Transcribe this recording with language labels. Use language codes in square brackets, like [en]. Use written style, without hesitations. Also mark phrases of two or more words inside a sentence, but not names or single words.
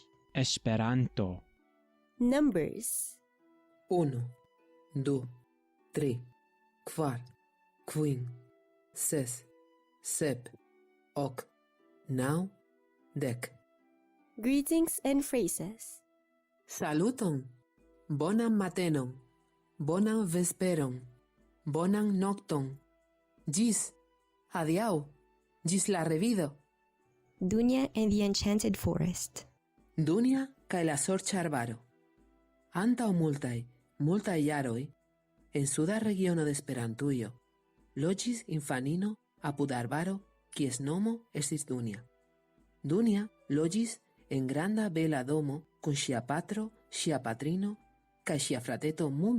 [en] Esperanto. Numbers. 1, 2, 3, 4, 5, 6, 7, 8, 9, 10. Greetings and phrases. [eo] Saluton, bonan matenon, bonan vesperon, bonan nocton, gis, adiaŭ, gis la revido. [en] Dunia and the Enchanted Forest. [eo] Dunia kaj la sorĉa arbaro. Antaŭ multaj jaroj, en suda regiono de Esperantujo, loĝis infanino apud arbaro, kies nomo estis Dunia. Dunia loĝis en granda bela domo kun ŝia patro, ŝia patrino kaj ŝia frateto Mumu.